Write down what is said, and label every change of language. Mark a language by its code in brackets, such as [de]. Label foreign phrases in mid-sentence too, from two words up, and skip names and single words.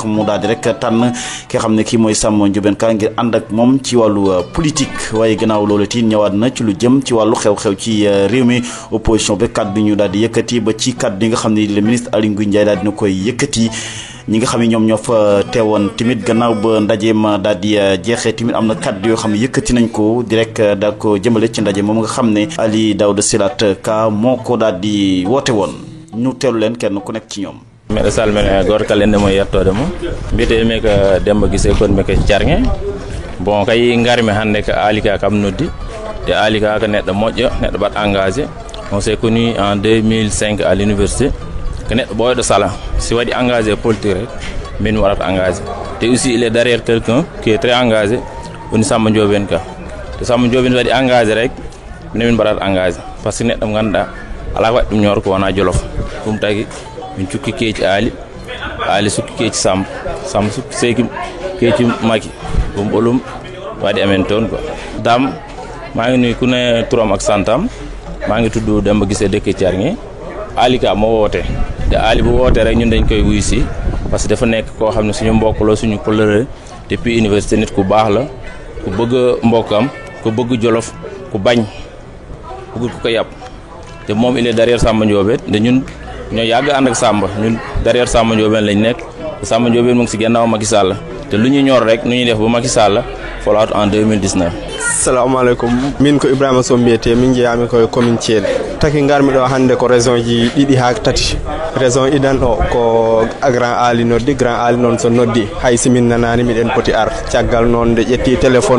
[wo] mu daal di rek tànn ki nga xam ne kii mooy Samba Ndiobène Ka ngir ànd ak moom ci wàllu politique waaye gannaaw loolu ti ñëwaat na ci lu jëm ci wàllu xew-xew ci réew mi opposition ba kàddu bi ñu daal di yëkkati ba ci kàddu yi nga xam ne le ministre Aly Ngouille Ndiaye daal dina koy yëkkati ñi nga xam ne ñoom ñoo fa teewoon tamit gannaaw ba ndaje ma daal di jeexee tamit am na kàddu yoo xam ne yëkkati nañ ko direct daal ko jëmale ci ndaje moom nga xam ne Ali Daouda Silat Ka moo ko daal di woote woon ñu teelu leen kenn ku nekk ci ñoom. [ff] mbeɗa salmina goto kala ende mo yettode mo mbiyetemi ko Demba Guissé kon mi ko Thiargué bon kay garmi hannde ko Ali Ka kam noddi te Ali Ka ko neɗɗo moƴƴo neɗɗo mbaɗ engagé [fr] on s'est connu en 2005 à l'université [ff] ko neɗɗo ɓooyɗo sala si waɗi engagé politique rek min waɗata engagé te aussi [fr] il est derrière quelqu'un qui est très engagé [ff] woni Samba Ndiobène Ka te Samba Ndiobène waɗi engagé rek min mbaɗata engagé par ce que neɗɗo mo ngannduɗaa alaa ko waɗi ɗum ñooro ko wonaa jolof ɗum tagi min cukki keeci Ali sukki keeci Samba sukki seeki keeci Macky ɗum ɓolum waɗi amen toon [wo] quoi dam maa ngi nuyu ku ne turam ak santam maa ngi tudd Demba Guissé dëkk Thiargué Ali Ka moo woote te Ali bu wootee rek ñun dañ koy wuy si parce que dafa nekk koo xam ne suñu mbokk la suñu colère [fr] depuis université [wo] nit ku baax la ku bëgg mbokkam ku bëgg jolof ku bañ bëgg ku ko yàpp te moom [fr] il est derrière [wo] Samba Ndiobène te ñun ñoo yàgg ànd ak Samba ñun derrière Samba Ndiobène lañ nekk te Samba Ndiobène mu ngi si gannaaw Macky Sall te lu ñu ñor rek nu ñuy def ba Macky Sall folaat en 2019. [ar] assalamu aleykum [ff] min ko Ibrahima Sow mbiyete min jeeyami koye commune Thiel taki garmi ɗo hannde ko raison ji ɗiɗi ha tati raison idan ɗo ko grand Ali noddi grand Ali noon so noddi hay simin nanani miɗen poti ar caggal noon nde ƴetti téléphone